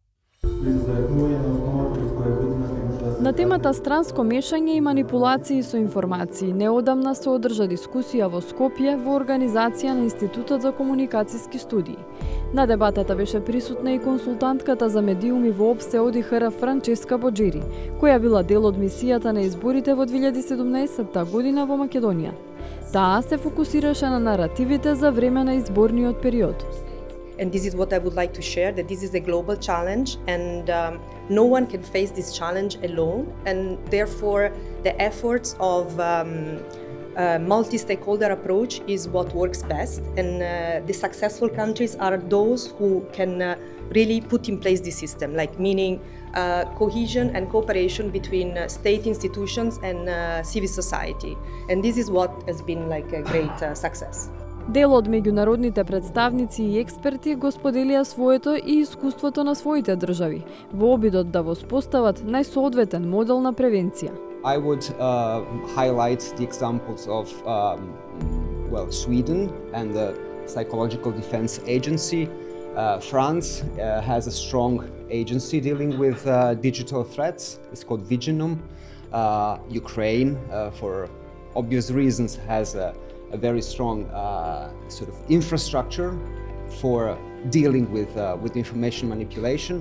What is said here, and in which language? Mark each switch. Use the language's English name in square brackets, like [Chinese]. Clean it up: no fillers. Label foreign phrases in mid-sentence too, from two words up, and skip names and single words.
[Macedonian] На темата странско мешање и манипулации со информации неодамна се одржа дискусија во Скопје во организација на Институтот за комуникацијски студии. На дебатата беше присутна и консултантката за медиуми во ОПСЕ ОДИХР Франческа Боџери, која била дел од мисијата на изборите во 2017 година во Македонија. Таа се фокусираше на наративите за време на изборниот период. [English] And this is what I would like to share, that this is a global challenge and no one can face this challenge alone, and therefore the efforts of multi-stakeholder approach is what works best, and the successful countries are those who can really put in place this system, like meaning cohesion and cooperation between state institutions and civil society, and this is what has been like a great success. [Macedonian] Дел од меѓународните представници и експерти го споделија своето и искуството на своите држави во обидот да воспостават најсоодветен модел на превенција. [English] I would highlight the examples of Sweden and the Psychological Defense Agency. France has a strong agency dealing with digital threats. It's called Viginum. Ukraine, for obvious reasons, has a very strong sort of infrastructure for dealing with information manipulation.